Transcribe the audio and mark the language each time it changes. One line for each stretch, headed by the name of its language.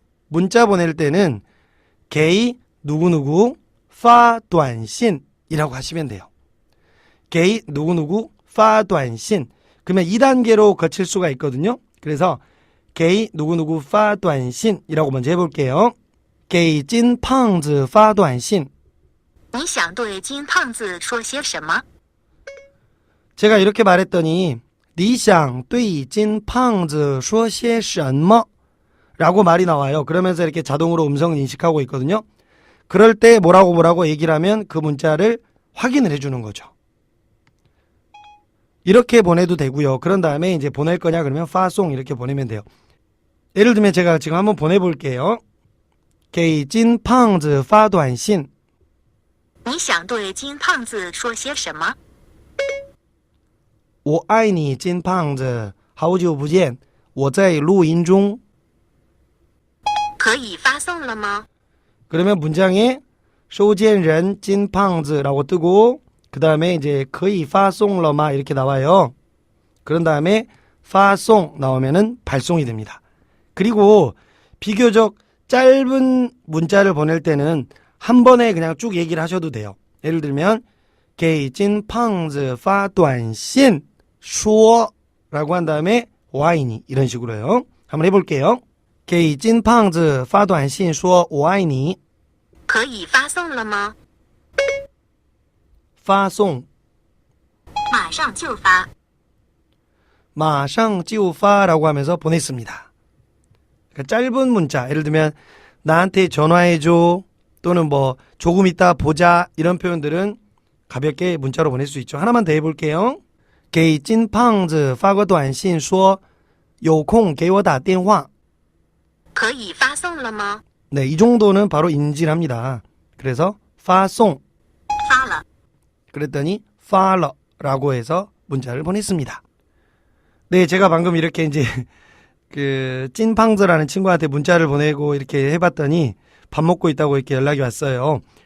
Korean: 문자 보낼 때는
Chinese: 给
Korean: 누구누구
Chinese: 发短信
Korean: 이라고 하시면 돼요.
Chinese: 给
Korean: 누구누구
Chinese: 发短信
Korean: 그러면 2단계로 거칠 수가 있거든요. 그래서
Chinese: 给
Korean: 누구누구
Chinese: 发短信
Korean: 이라고 먼저 해볼게요.
Chinese: 给金胖子发短信你想对金胖子说些什么？
Korean: 제가 이렇게 말했더니
Chinese: 你想对金胖子说些什么?
Korean: 라고 말이 나와요. 그러면서 이렇게 자동으로 음성을 인식하고 있거든요. 그럴 때 뭐라고 얘기를 하면 그 문자를 확인을 해주는 거죠. 이렇게 보내도 되고요. 그런 다음에 이제 보낼 거냐 그러면 파송 이렇게 보내면 돼요. 예를 들면 제가 지금 한번 보내볼게요.
Chinese: 给金胖子发短信你想对金胖子说些什么？我爱你金胖子好久不见我在录音中可以发送了吗？
Korean: 그러면 문장에
Chinese: 收件人金胖子
Korean: 라고 뜨고 그 다음에 이제
Chinese: 可以发送了吗
Korean: 이렇게 나와요. 그런 다음에 发送 나오면은 발송이 됩니다. 그리고 비교적 짧은 문자를 보낼 때는 한 번에 그냥 쭉 얘기를 하셔도 돼요. 예를 들면
Chinese: 给金胖子发短信说
Korean: 라고 한 다음에
Chinese: 我爱你
Korean: 이런 식으로요. 한번 해볼게요.
Chinese: 给金胖子发短信说我爱你可以发送了吗？发送马上就发。马上就发
Korean: 라고 하면서 보냈습니다. 그러니까 짧은 문자 예를 들면 나한테 전화해줘 또는 뭐 조금 이따 보자 이런 표현들은 가볍게 문자로 보낼 수 있죠. 하나만 더 해볼게요.
Chinese: 给金胖子发个短信说有空给我打电话可以发送了吗？
Korean: 네, 이 정도는 바로 인지를 합니다. 그래서 发送
Chinese: 发了。
Korean: 그랬더니
Chinese: 发了
Korean: 라고 해서 문자를 보냈습니다. 네, 제가 방금 이렇게 이제 그 찐팡즈라는 친구한테 문자를 보내고 이렇게 해봤더니 밥 먹고 있다고 이렇게 연락이 왔어요.